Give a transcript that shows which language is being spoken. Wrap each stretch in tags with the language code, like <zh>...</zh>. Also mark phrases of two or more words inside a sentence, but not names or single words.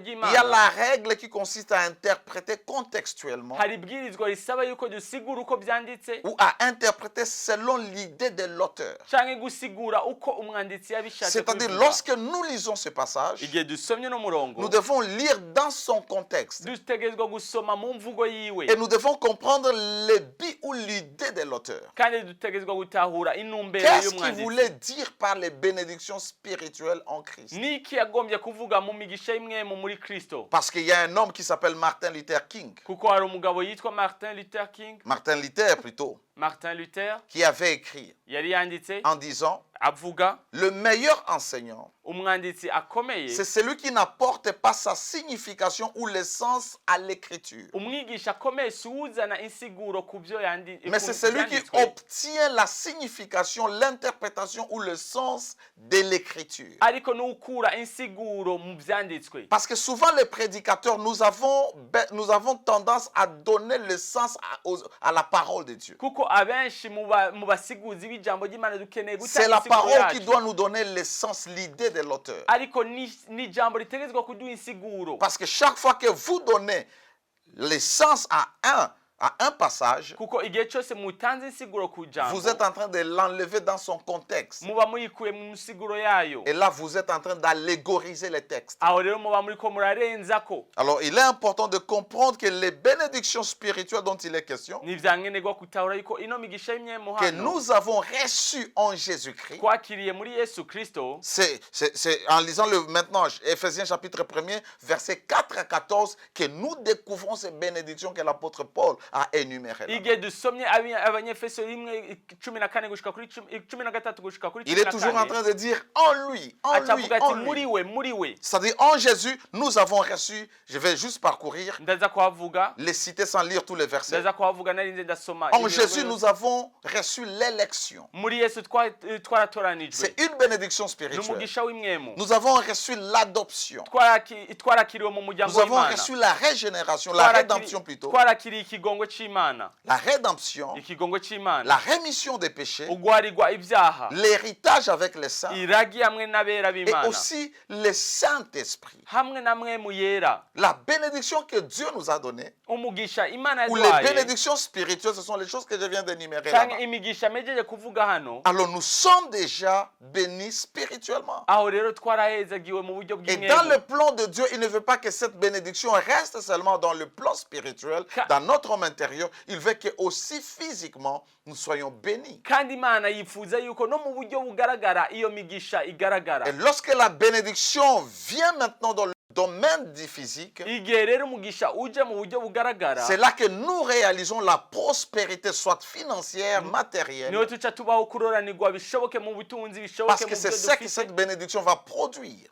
<fr>il y a</fr> <rn>ry'Imana,</rn> <fr>la règle qui consiste à interpréter contextuellement</fr> <rn>hari ibwirizwa risaba yuko dusigura uko byanditse</rn> <fr>ou à interpréter selon l'idée de l'auteur.</fr> <rn>canke gusigura uko umwanditsi yabishatse</rn> <fr>C'est-à-dire,</fr> <rn>kubivuga.</rn> <fr>lorsque nous lisons ce passage,</fr> <rn>Igihe dusomye no murongo,</rn> <fr>nous devons lire dans son contexte</fr> <rn>dutegerezwa gusoma mu mvugo yiwe,</rn> <fr>et nous devons comprendre le but ou l'idée de l'auteur.</fr> <rn>kandi dutegerezwa gutahura intumbero</rn> <fr>Qu'est-ce qu'il</fr> <rn>y'umwanditsi.</rn> <fr>voulait dire par les bénédictions spirituelles en Christ?</fr> <rn>Niki yagombye kuvuga mu migisha y'imwemu muri Kristo?</rn> <fr>Parce qu'il y a un homme qui s'appelle Martin Luther King,</fr> <rn>Kuko hari umugabo yitwa Martin Luther King,</rn> <fr>Martin Luther plutôt,</fr> <rn>Martin Luther</rn> <fr>qui avait écrit</fr> <rn>yari yanditse</rn> <fr>en disant,</fr> <rn>avuga</rn> <fr>le meilleur enseignant,</fr> <rn>umwanditsi akomeye,</rn> <fr>c'est celui qui n'apporte pas sa signification ou le sens à l'écriture,</fr> <rn>umwigisha akomeye si uwuzana insiguro ku byo</rn> <fr>mais c'est celui qui obtient la signification, l'interprétation ou le sens de l'écriture.</fr> <rn>ariko n'ukura insiguro mu byanditswe.</rn> <fr>Parce que souvent les prédicateurs, nous avons tendance à donner le sens à la parole de Dieu.</fr> <rn>Kuko abenshi mu basiguzi b'ijambo ry'Imana dukeneye</rn> <fr>C'est</fr> <rn>gutanga</rn> <fr>la parole qui doit nous donner l'essence, l'idée de l'auteur.</fr> <rn>ariko ni ijambo ritegerezwa kuduha insiguro,</rn> <fr>Parce que chaque fois que vous donnez l'essence à un passage,</fr> <rn>kuko igihe cyose mutanze insiguro ku jambo</rn> <fr>vous êtes en train de l'enlever dans son contexte.</fr> <rn>muba muyikuye mu nsiguro yayo,</rn> <fr>Et là, vous êtes en train d'allégoriser les textes.</fr> <rn>aho rero muba muriko murarenzako.</rn> <fr>Alors, il est important de comprendre que les bénédictions spirituelles dont il est question,</fr> <rn>Ni vyankenerwa gutahura yuko ino migisha y'imyemo</rn> <fr>que</fr> <rn>hano</rn> <fr>nous avons reçues en Jésus-Christ,</fr> <rn>twakiriye muri Yesu Kristo,</rn> <fr>c'est en lisant maintenant Éphésiens chapitre 1er, versets 4 à 14, que nous découvrons ces bénédictions que l'apôtre Paul a énumérées.</fr> <rn>igihe dusomye abanyefeso 1:14 gushika kuri 13 gushika kuri</rn> <fr>Il est toujours en</fr> <rn>14,</rn> <fr>train de dire en lui, en lui,</fr> <rn>acavuga ati</rn> <fr>en</fr> <rn>muri</rn> <fr>lui.</fr> <rn>we muri we.</rn> <fr>C'est-à-dire en Jésus, nous avons reçu, je vais juste parcourir,</fr> <rn>Ndaza kuhavuga</rn> <fr>les citer sans lire tous les versets.</fr> <rn>ndaza kuhavuga narinze ndasoma.</rn> <fr>En Jésus, nous avons reçu l'élection.</fr> <rn>muri Yesu twaratoranijwe,</rn> <fr>C'est une bénédiction spirituelle.</fr> <rn>n'umugisha w'imwemo.</rn> <fr>Nous avons reçu l'adoption.</fr> <rn>Twarakiriwe mu muryango</rn> <fr>Nous avons</fr> <rn>w'Imana,</rn> <fr>reçu la régénération, la rédemption plutôt.</fr> <rn>twarakiriye ikigongo c'Imana,</rn> <fr>La rédemption,</fr> <rn>ikigongo c'Imana,</rn> <fr>la rémission des péchés,</fr> <rn>ugwarirwa ibyaha,</rn> <fr>l'héritage avec les saints</fr> <rn>iragi hamwe n'abera</rn> <fr>et</fr> <rn>b'Imana,</rn> <fr>aussi le Saint-Esprit.</fr> <rn>hamwe na mwemu yera.</rn> <fr>La bénédiction que Dieu nous a donnée,</fr> <rn>Umugisha Imana</rn> <fr>ou les</fr> <rn>yaduhaye</rn> <fr>bénédictions spirituelles, ce sont les choses que je viens d'énumérer là-bas.</fr> <rn>canke imigisha mejeje kuvuga hano,</rn> <fr>Alors nous sommes déjà bénis spirituellement.</fr> <rn>aho rero twarahezagiwe mu buryo</rn> <fr>Et dans le</fr> <rn>bw'imwemu.</rn> <fr>plan de Dieu, il ne veut pas que cette bénédiction reste seulement dans le plan spirituel, dans notre homme intérieur. Il veut que aussi physiquement, nous soyons bénis.</fr> <rn>Kandi Imana yifuza yuko no mu buryo bugaragara iyo migisha igaragara.</rn> <fr>Et lorsque la bénédiction vient maintenant dans le domaine du physique,</fr> <rn>Igihe rero umugisha uje mu buryo bugaragara,</rn> <fr>c'est là que nous réalisons la prospérité, soit financière, matérielle,</fr> <rn>niho tuca tubaho kuroranirwa bishoboke mu butunzi, bishoboke</rn> <fr>parce</fr> <rn>mu</rn> <fr>que c'est</fr> <rn>byo</rn> <fr>ça que</fr> <rn>dufite,</rn> <fr>cette bénédiction va produire.</fr>